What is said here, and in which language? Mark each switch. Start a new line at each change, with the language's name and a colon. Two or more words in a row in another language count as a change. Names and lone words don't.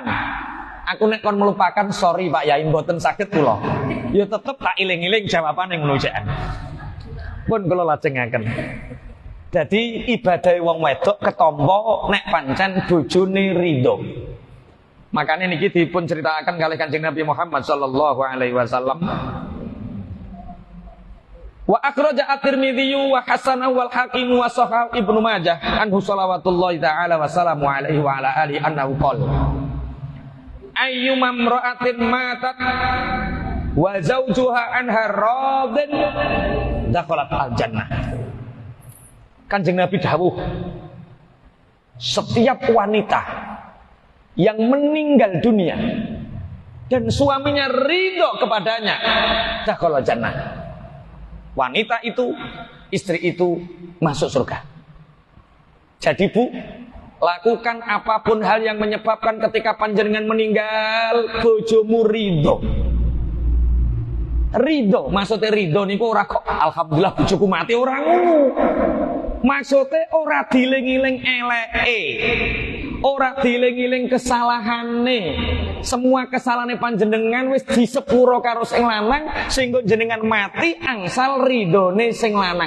Javanese: Aku nek kon melupakan, sorry Pak Yai mboten saged kula. Ya tetep tak iling-iling jawabane ngono cekan. Pun kula lajengaken. Dadi ibadah wong wedok ketompo nek pancen bojone ridho. Makanya niki dipun ceritakan kalih Kanjeng Nabi Muhammad
Arabic: صلى الله عليه وسلم. وأخرج الترمذي وحسنه والحاكم وصحيح ابن ماجه عنه صلوات الله تعالى وسلام عليه وعلى آله أنه قال أيما امرأة ماتت وزوجها عنها راض دخلت الجنة.
Javanese: Kanjeng Nabi dawuh,
Indonesian: setiap wanita yang meninggal dunia dan suaminya ridho kepadanya,
Arabic: دخلت جنة.
Indonesian: Wanita itu, istri itu masuk surga. Jadi Bu, lakukan apapun hal yang menyebabkan ketika panjenengan meninggal bojomu ridho.
Javanese: Ridho, maksudnya ridho niku ora kok alhamdulillah bojoku mati, ora ngono. Maksudnya ora diling-iling eleke, ora diling-iling kesalahane. Semua kesalahane panjenengan wis disepuro karo sing lanang sehingga jenengan mati angsal ridhone sing lanang.